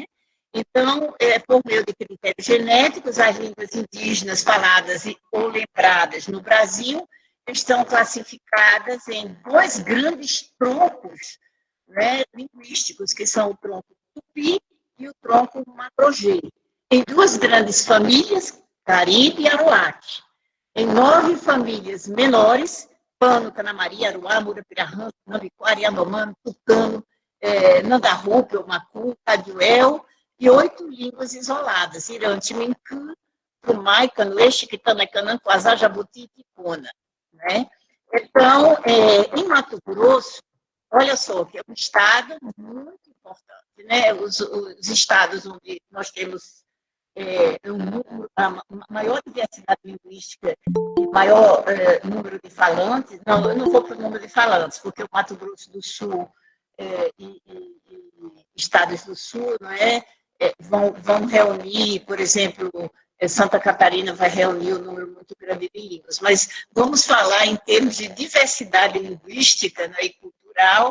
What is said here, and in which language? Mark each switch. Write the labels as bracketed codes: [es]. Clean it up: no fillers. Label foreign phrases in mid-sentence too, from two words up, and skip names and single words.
[pt] Então, por meio de critérios genéticos, as línguas indígenas faladas ou lembradas no Brasil estão classificadas em dois grandes troncos, né, linguísticos, que são o tronco tupi e o tronco macro-G. Em duas grandes famílias, Caribe e Aruaque. Em 9 famílias menores, Pano, Canamari, Aruá, Murapirahã, Nambiquara, Yanomami, Tucano, Nangarrupe, Macu, Caduel, e 8 línguas isoladas, Irante, Mincã, Tumai, Canoe, Chiquitana, Canã, Quasá, Jabuti e Ticona. Né? Então, em Mato Grosso, olha só, que é um estado muito importante, né? Os estados onde nós temos a maior diversidade linguística e maior número de falantes, não, eu não vou para o número de falantes, porque o Mato Grosso do Sul e estados do Sul, não é, vão reunir, por exemplo, Santa Catarina vai reunir um número muito grande de línguas, mas vamos falar em termos de diversidade linguística, né, e cultural.